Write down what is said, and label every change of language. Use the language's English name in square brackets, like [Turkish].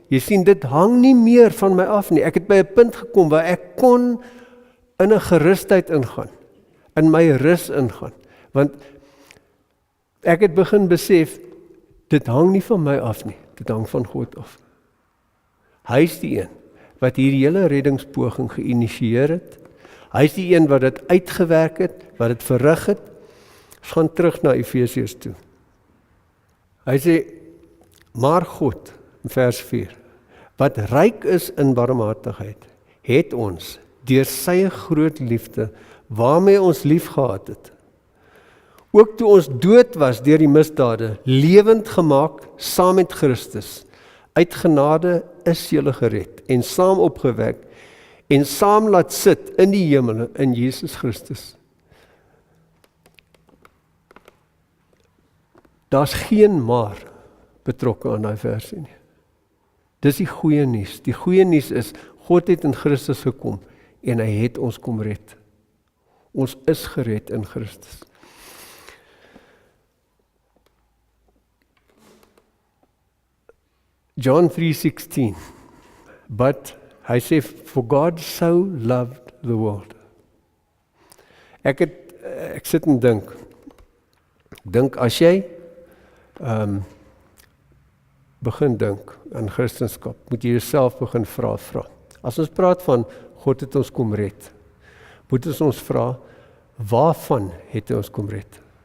[Afrikaans] Jy sien, dit hang nie meer van my af nie. Ek het by 'n punt gekom waar ek kon in 'n gerusheid ingaan, in my rus ingaan, want ek het begin besef, dit hang nie van my af nie, dit hang van God af. Hy is die een wat hierdie hele reddingspoging geïnisieer het. Hy is die een wat dit uitgewerk het, wat dit verrig het. Ons gaan terug na Efesiërs toe. Hy sê, maar God, in vers 4, wat ryk is in barmhartigheid, het ons deur sy groot liefde, waarmee ons liefgehad het, ook toe ons dood was deur die misdade, lewend gemaak saam met Christus. Uit genade is julle gered en saam opgewek en saam laat sit in die hemele in Jesus Christus. Daar's geen maar betrokke aan daai versie nie. Dis die goeie nuus. Die goeie nuus is, God het in Christus gekom en hy het ons kom red. Ons is gered in Christus. [English] John 3:16, but [Afrikaans] hy sê, [English] for God so loved the world. [Afrikaans] Ek sit en dink as jy begin dink aan Christendom, moet jy jouself begin vra. As ons praat van God het ons kom red, moet ons vra, waarvan het hy ons kom red?